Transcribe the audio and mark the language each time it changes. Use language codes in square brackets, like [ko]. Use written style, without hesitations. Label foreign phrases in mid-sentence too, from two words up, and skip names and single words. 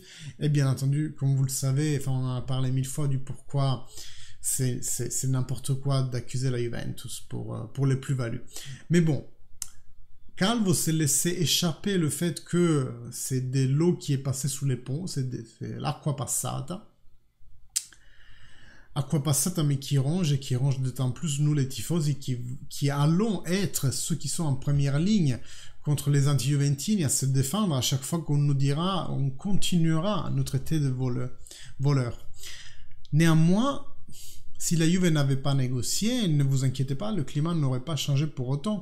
[fr] Et bien entendu, comme vous le savez, on en a parlé 1000 fois du pourquoi c'est n'importe quoi d'accuser la Juventus pour les plus-values. Mais bon, Calvo s'est laissé échapper le fait que c'est de l'eau qui est passée sous les ponts, c'est [it] l'acqua passata. Acqua passata, [fr] mais qui ronge, et qui ronge d'autant plus nous les tifosi qui allons être ceux qui sont en première ligne contre les anti-juventini à se défendre à chaque fois qu'on nous dira, on continuera à nous traiter de voleurs. Néanmoins, si la Juve n'avait pas négocié, ne vous inquiétez pas, le climat n'aurait pas changé pour autant.